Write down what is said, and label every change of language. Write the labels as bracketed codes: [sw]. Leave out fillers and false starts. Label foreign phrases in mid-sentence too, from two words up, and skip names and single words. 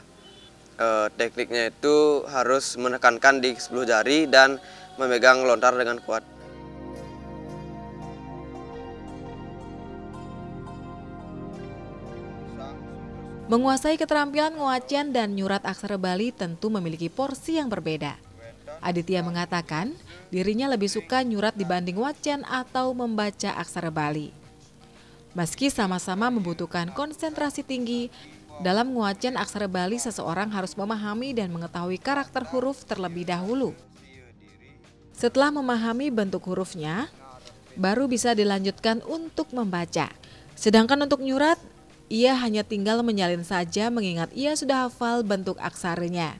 [id] Tekniknya itu harus menekankan di 10 jari dan memegang lontar dengan kuat. Menguasai keterampilan nguacian dan nyurat aksara Bali tentu memiliki porsi yang berbeda. Aditya mengatakan dirinya lebih suka nyurat dibanding wacian atau membaca aksara Bali. Meski sama-sama membutuhkan konsentrasi tinggi, dalam nguacian aksara Bali seseorang harus memahami dan mengetahui karakter huruf terlebih dahulu. Setelah memahami bentuk hurufnya, baru bisa dilanjutkan untuk membaca. Sedangkan untuk nyurat, ia hanya tinggal menyalin saja mengingat ia sudah hafal bentuk aksaranya.